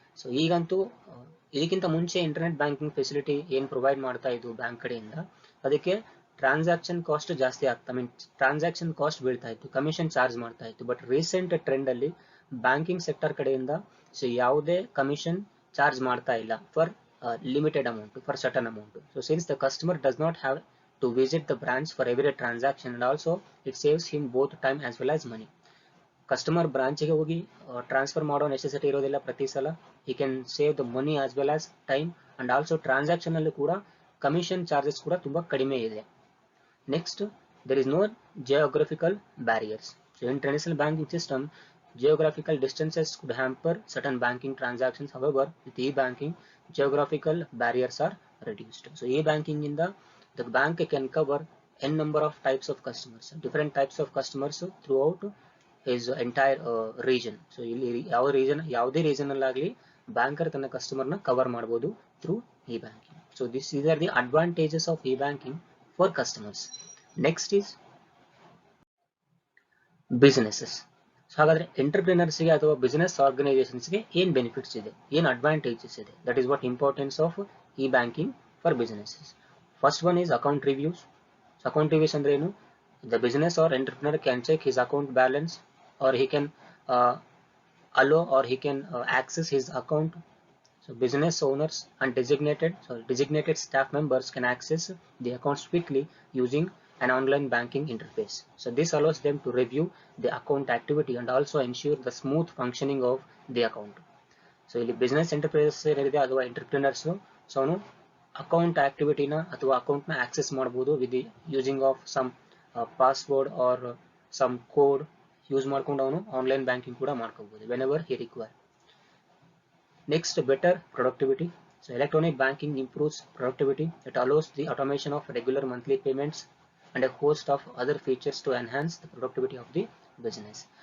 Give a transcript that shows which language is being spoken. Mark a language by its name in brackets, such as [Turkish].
[Kannada] So ಈಗಂತೂ ಇದಕ್ಕಿಂತ ಮುಂಚೆ ಇಂಟರ್ನೆಟ್ ಬ್ಯಾಂಕಿಂಗ್ ಫೆಸಿಲಿಟಿ ಏನು ಪ್ರೊವೈಡ್ ಮಾಡ್ತಾ ಇದ್ದು ಬ್ಯಾಂಕ್ ಕಡೆಯಿಂದ, ಅದಕ್ಕೆ ಟ್ರಾನ್ಸಾಕ್ಷನ್ ಕಾಸ್ಟ್ ಜಾಸ್ತಿ ಆಗ್ತಾ, ಟ್ರಾನ್ಸಾಕ್ಷನ್ ಕಾಸ್ಟ್ ಬೀಳ್ತಾ ಇತ್ತು, ಕಮಿಷನ್ ಚಾರ್ಜ್ ಮಾಡ್ತಾ ಇತ್ತು. ಬಟ್ ರೀಸೆಂಟ್ ಟ್ರೆಂಡ್ ಅಲ್ಲಿ ಬ್ಯಾಂಕಿಂಗ್ ಸೆಕ್ಟರ್ ಕಡೆಯಿಂದ ಸೊ ಯಾವುದೇ ಕಮಿಷನ್ ಚಾರ್ಜ್ ಮಾಡ್ತಾ ಇಲ್ಲ for [English] limited amount, for certain amount. So since the customer does not have to visit the branch for every transaction, and also it saves him both time as well as money. [Kannada] Customer ಬ್ರಾಂಚ್ಗೆ ಹೋಗಿ transfer ಮಾಡೋ necessity ಇರೋದಿಲ್ಲ ಪ್ರತಿ ಸಲ. [English] he can save the money as well as time, and also [Kannada] transaction ಅಲ್ಲಿ ಕೂಡ commission charges ಕೂಡ ತುಂಬಾ ಕಡಿಮೆ ಇದೆ. [English] Next, there is no geographical barriers. So in traditional banking system, geographical distances could hamper certain banking transactions. However, with e-banking, geographical barriers are reduced. So e-banking in the bank can cover n number of types of customers, different types of customers throughout his entire region. [Kannada] So ಇಲ್ಲಿ ಯಾವ region, ಯಾವುದೇ region ಅಲ್ಲಾಗಲಿ banker ತನ್ನ customer ನ cover ಮಾಡಬಹುದು [English] Through e-banking. So these are the advantages of e-banking for customers. Next is businesses. [Kannada] So ಹಾಗಾದ್ರೆ ಎಂಟರ್ಪ್ರಿನರ್ಸ್ಗೆ ಅಥವಾ business ಆರ್ಗನೈಸೇಷನ್ಸ್ಗೆ ಏನು benefits ಇದೆ, ಏನು ಅಡ್ವಾಂಟೇಜಸ್ ಇದೆ, [English] That is what importance of e banking for businesses. First one is account reviews. [Kannada] So account reviews ಅಂದ್ರೆ ಏನು, [English] The business or entrepreneur can check his account balance, or he can allow or he can access his account. So business owners and designated staff members can access the accounts quickly using an online banking interface. So this allows them to review the account activity and also ensure the smooth functioning of the account. [Kannada] So ಇಲ್ಲಿ business enterprises ಏನಿದೆ ಅಥವಾ entrepreneurs, so ಅವನು account ಆಕ್ಟಿವಿಟಿನ ಅಥವಾ account ನ access ಮಾಡಬಹುದು [English] with using of some password or some code [Kannada] use ಮಾಡ್ಕೊಂಡು ಅವನು online banking ಕೂಡ ಮಾಡ್ಕೋಬಹುದು [English] Whenever he require. Next, better productivity. So electronic banking improves productivity. It allows the automation of regular monthly payments and a host of other features to enhance the productivity of the business.